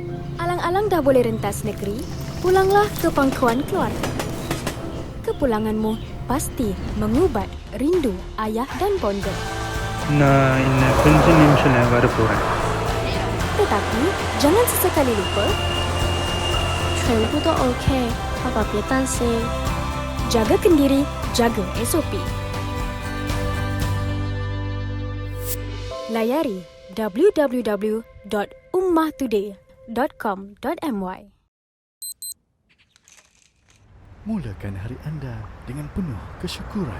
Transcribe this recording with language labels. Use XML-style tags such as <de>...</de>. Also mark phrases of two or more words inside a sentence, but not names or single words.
<ms>Alang-alang dah boleh rentas negeri? Pulanglah ke pangkuan keluarga. Kepulanganmu pasti mengubat rindu ayah dan bonda.</ms> <ta>நான் இன்னும் கொஞ்ச நிமிஷம் வரப்போறேன்.</ta> <ms>Tetapi jangan sesekali lupa</ms> <zh>全部都 OK， 爸爸别担心。</zh> <ms>jaga kendiri, jaga SOP. Layari www.ummahtoday.com.my. Mulakan hari anda dengan penuh kesyukuran.</ms>